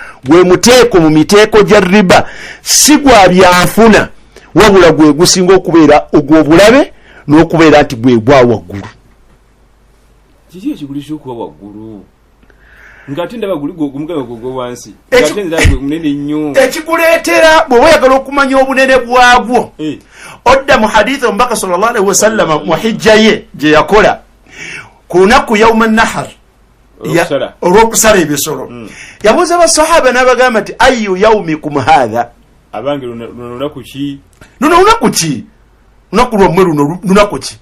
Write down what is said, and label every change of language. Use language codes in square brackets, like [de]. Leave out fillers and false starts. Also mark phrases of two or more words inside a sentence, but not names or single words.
[lg] Gwe muteeko mu miteeko gya riba si gwa byanfuna, wabula gwe gusinga okubeera ogw'obulabe n'okubeera nti gwe gwa waggulu. Kiki ekigulisha okuba waggulu ng'ate ndaba guli gumugabe gwo wansi ng'ate ndaba gwe munene nnyo. Ekikuleetera bw'oba oyagala okumanya obunene bwagwo, odda mu hadithi omubaka [ar] صلى الله عليه وسلم [lg] mu hijja ye gye yakola ku lunaku [ar] يوم النحر [lg] olw'okusala ebisolo. Yabuuza abasahaba n'abagamba nti [ar] أي يومكم هذا, [lg] abange lunaku ki? Lunaku ki? Lunaku lwammwe luno lunaku ki?